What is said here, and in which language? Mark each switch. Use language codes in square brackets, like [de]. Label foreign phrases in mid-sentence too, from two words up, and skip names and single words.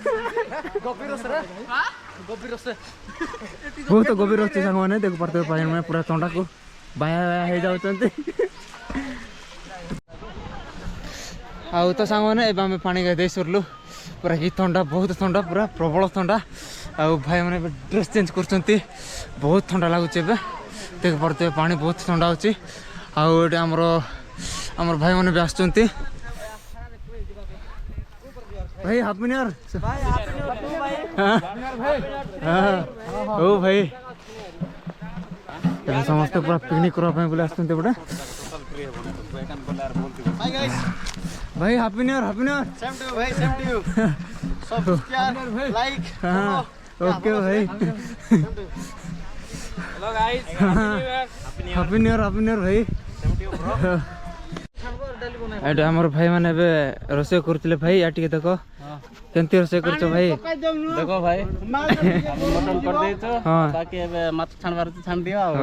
[or] ବହୁତ ଗଭୀର ଅଛି ସାଙ୍ଗମାନେ ଦେଖିପାରୁଥିବେ ଭାଇମାନେ ପୁରା ଥଣ୍ଡାକୁ ବାୟା ହେଇଯାଉଛନ୍ତି ଆଉ ତ ସାଙ୍ଗମାନେ ଏବେ ଆମେ ପାଣି ଗାଧେଇ ସରିଲୁ ପୁରା କି ଥଣ୍ଡା ବହୁତ ଥଣ୍ଡା ପୁରା ପ୍ରବଳ ଥଣ୍ଡା ଆଉ ଭାଇମାନେ ଏବେ [en] dress change [or] କରୁଛନ୍ତି ବହୁତ ଥଣ୍ଡା ଲାଗୁଛି ଏବେ ଦେଖିପାରୁଥିବେ ପାଣି ବହୁତ ଥଣ୍ଡା ଅଛି ଆଉ ଏଠି ଆମର ଭାଇମାନେ ବି ଆସୁଛନ୍ତି ଭାଇ [en] happy new year [or] ହଉ ଭାଇ ଏବେ ସମସ୍ତେ ପୁରା ପିକନିକ୍ କରିବା ପାଇଁ ବୋଲି ଆସୁଛନ୍ତି ଏପଟେ [en] bhai happy new year same to bhai same to you subscribe like ok bhai happy new year bhai. [or] ଏଇଟା ଆମର ଭାଇ ମାନେ ଏବେ ରୋଷେଇ କରୁଥିଲେ ଭାଇ। ୟା ଟିକେ ଦେଖ କେମିତି ରୋଷେଇ କରୁଛ ଭାଇ। ଦେଖ ଭାଇ ମଟନ କରିଦେଇଛ ବାକି ଏବେ ମାଛ ଛାଣିବାର ଅଛି ଛାଣି ଦିଅ ଆଉ।